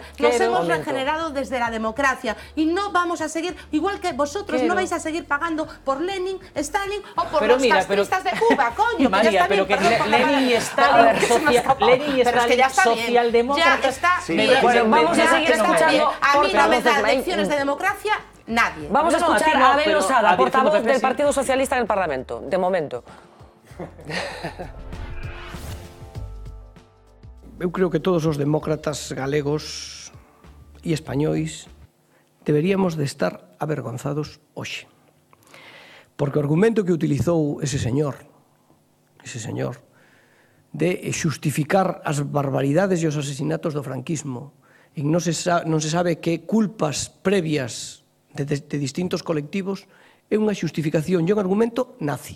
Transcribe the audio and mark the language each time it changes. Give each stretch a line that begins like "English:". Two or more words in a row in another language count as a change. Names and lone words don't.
Spanish: Nos hemos regenerado desde la democracia. Y no vamos a seguir, igual que vosotros, no vais a seguir pagando por Lenin, Stalin o por los castristas de Cuba, coño. María, pero que Lenin y Stalin socialdemócratas... Vamos a seguir escuchando. A mí no me dan lecciones de democracia nadie. Vamos a escuchar a Abel Osada, portavoz del Partido Socialista en el Parlamento, de momento.
Galician: Eu creo que todos os demócratas galegos e españois deberíamos de estar avergonzados hoxe. Porque o argumento que utilizou ese señor de xustificar as barbaridades e os asesinatos do franquismo e non se sabe que culpas previas de distintos colectivos é unha xustificación e un argumento nazi.